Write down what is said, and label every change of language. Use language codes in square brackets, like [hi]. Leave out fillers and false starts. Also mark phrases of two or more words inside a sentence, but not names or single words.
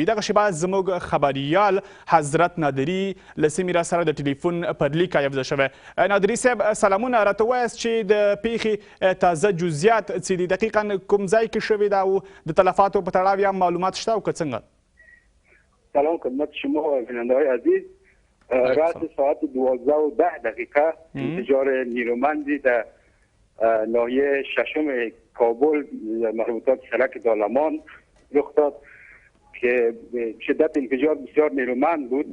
[ps] دغه شیبه زموږ خبریال حضرت نادري له سیمې را سره د ټلیفون پر لیک یافزه شوی. نادري صاحب سلامونه، راته وایاست چې د پیښې تازه جزئیات څه دي، دقیقا کوم ځای کې شوې ده او د تلفاتو په تړاو هم معلومات شته او که څنګه؟ [fa] سلام خدمت شما بیننده‌های عزیز. رأس ساعت 12:10 انفجار نیرومندی در ناحیه ششم کابل مربوطات سرک دالمان رخ داد که شدت انفجار بسیار نیرومند بود